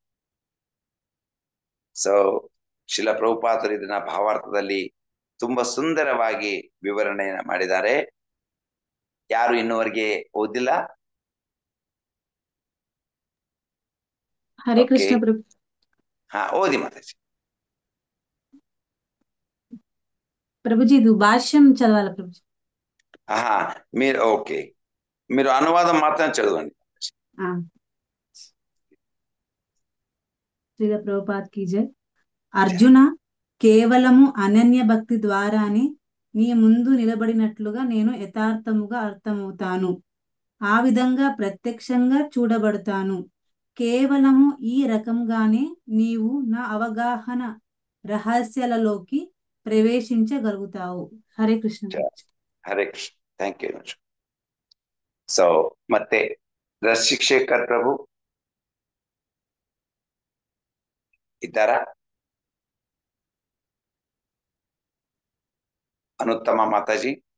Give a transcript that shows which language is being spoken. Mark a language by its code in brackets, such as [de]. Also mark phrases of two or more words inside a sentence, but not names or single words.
[kn] ಸೊ ಶಿಲ ಪ್ರಭುಪಾದರು ಇದನ್ನ ಭಾವಾರ್ಥದಲ್ಲಿ ತುಂಬಾ ಸುಂದರವಾಗಿ ವಿವರಣೆಯನ್ನು ಮಾಡಿದ್ದಾರೆ. ಯಾರು ಇನ್ನುವರೆಗೆ ಓದಿಲ್ಲ? ಹರೇ ಕೃಷ್ಣ ಪ್ರಭು. ಹಾ, ಓದಿ ಮಾತಾಜಿ. [te] ప్రభుజీ ఇది భాష్యం చదవాలి ప్రభుజీ. ఆహా, మీరు ఓకే, మీరు అనువాదం మాత్రం చదవండి. శ్రీల ప్రభుపాద్ [hi] की जय. [te] అర్జున, కేవలము అనన్య భక్తి ద్వారానే నీ ముందు నిలబడినట్లుగా నేను యథార్థముగా అర్థమవుతాను. ఆ విధంగా ప్రత్యక్షంగా చూడబడతాను. కేవలము ఈ రకంగానే నీవు నా అవగాహన రహస్యాలలోకి ప్రవేశించగలుగుతావు. హరే కృష్ణ. [kn] ಹರೇ ಕೃಷ್ಣ. [en] thank you. [kn] ಸೊ ಮತ್ತೆ ರಸಿಕೇಖರ್ ಪ್ರಭು ಇದ್ದಾರಾ? ಅನುತ್ತಮ ಮಾತಾಜಿ.